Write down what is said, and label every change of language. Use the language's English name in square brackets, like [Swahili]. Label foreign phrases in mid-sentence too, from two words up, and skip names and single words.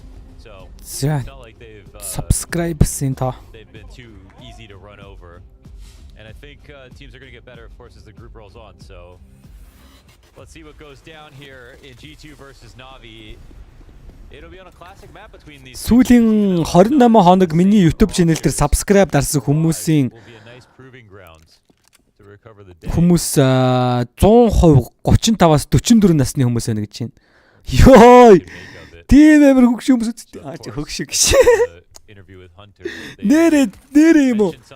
[English] So it's not like they've been too easy to run over. And I think teams are going to get better, of course, as the group rolls on. So let's see what goes down here in G2 versus Navi. It'll be on a classic map between these. [Mongolian] Сүүлийн 28 хоног миний YouTube channel дээр subscribe дарсан хүмүүсийн хүмүүс 100% 35-аас 44 насны хүмүүс байна гэж байна. Йой! Тийм амар хөгш хүмүүс үсттэй. Хөгш гэж. Нэрээ юм уу?